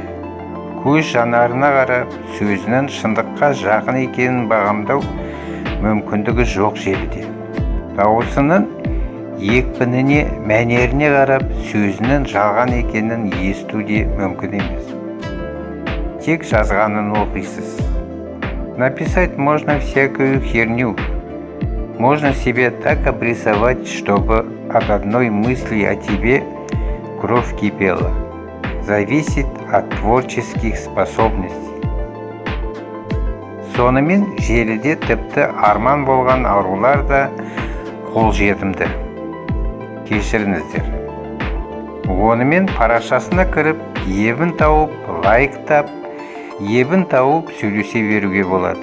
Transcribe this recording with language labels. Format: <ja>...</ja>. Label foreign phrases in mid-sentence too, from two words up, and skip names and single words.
<kk>Көз жанарына қарап, сөзінің шындыққа жақын екенін бағамдау мүмкіндігі жоқ желіде. Дауысының екпініне, мәнеріне қарап, сөзінің жалған екенін есту де мүмкін емес. Тек жазғанын оқисыз.</kk> <ru>Написать можно всякую херню. Можно себе так обрисовать, чтобы от одной мысли о тебе кровь кипела. Зависит от творческих способностей.</ru> <kk>Сонымен желіде тіпті арман болған арулар да қолжетімді. Кешіріңіздер. Онымен парақшасына кіріп, ебін тауып, лайктап, ебін тауып сөйлесе беруге болады.</kk>